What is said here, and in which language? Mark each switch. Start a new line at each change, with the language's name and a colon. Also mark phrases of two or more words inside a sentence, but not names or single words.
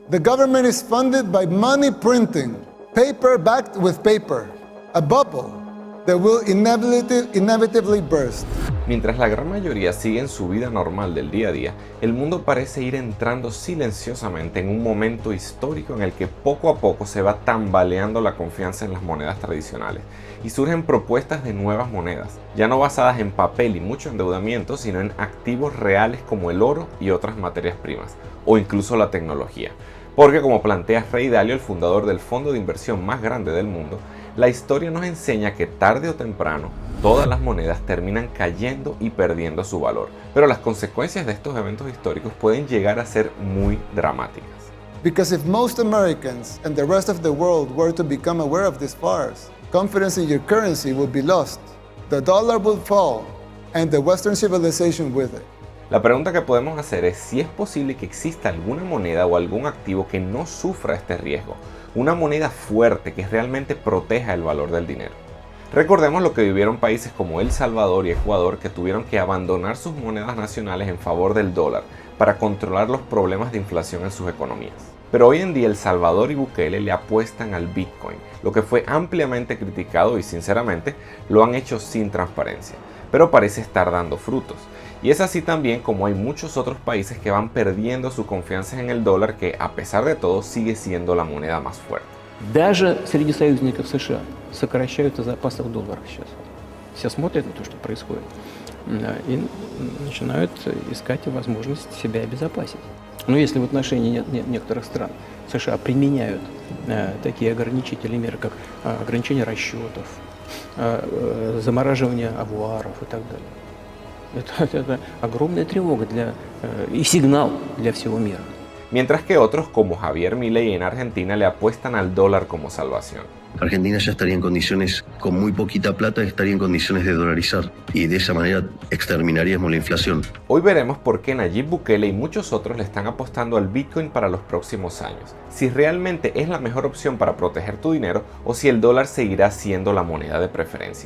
English: The government is funded by money printing, paper backed with paper, a bubble that will inevitably burst.
Spanish: Mientras la gran mayoría sigue en su vida normal del día a día, el mundo parece ir entrando silenciosamente en un momento histórico en el que poco a poco se va tambaleando la confianza en las monedas tradicionales y surgen propuestas de nuevas monedas, ya no basadas en papel y mucho endeudamiento, sino en activos reales como el oro y otras materias primas, o incluso la tecnología. Porque como plantea Ray Dalio, el fundador del fondo de inversión más grande del mundo, la historia nos enseña que tarde o temprano todas las monedas terminan cayendo y perdiendo su valor, pero las consecuencias de estos eventos históricos pueden llegar a ser muy dramáticas.
English: Because if most Americans and the rest of the world were to become aware of this farce, confidence in your currency would be lost, the dollar would fall, and the Western civilization with it.
Spanish: La pregunta que podemos hacer es si es posible que exista alguna moneda o algún activo que no sufra este riesgo, una moneda fuerte que realmente proteja el valor del dinero. Recordemos lo que vivieron países como El Salvador y Ecuador, que tuvieron que abandonar sus monedas nacionales en favor del dólar para controlar los problemas de inflación en sus economías. Pero hoy en día El Salvador y Bukele le apuestan al Bitcoin, lo que fue ampliamente criticado y sinceramente lo han hecho sin transparencia, pero parece estar dando frutos. Y es así también como hay muchos otros países que van perdiendo su confianza en el dólar, que a pesar de todo sigue siendo la moneda más fuerte.
Russian: Даже среди союзников США сокращают о запасах доллара сейчас. Все смотрят на то, что происходит, и начинают искать возможность себя обезопасить. Но если в отношении некоторых стран США применяют такие ограничительные меры, как ограничение расчетов, замораживание авуаров и так далее, это огромная тревога и сигнал для всего мира.
Spanish: Mientras que otros, como Javier Milei en Argentina, le apuestan al dólar como salvación. Argentina ya estaría en condiciones, con muy poquita plata, estaría en condiciones de dolarizar y de esa manera exterminaríamos la inflación. Hoy veremos por qué Nayib Bukele y muchos otros le están apostando al Bitcoin para los próximos años, si realmente es la mejor opción para proteger tu dinero o si el dólar seguirá siendo la moneda de preferencia.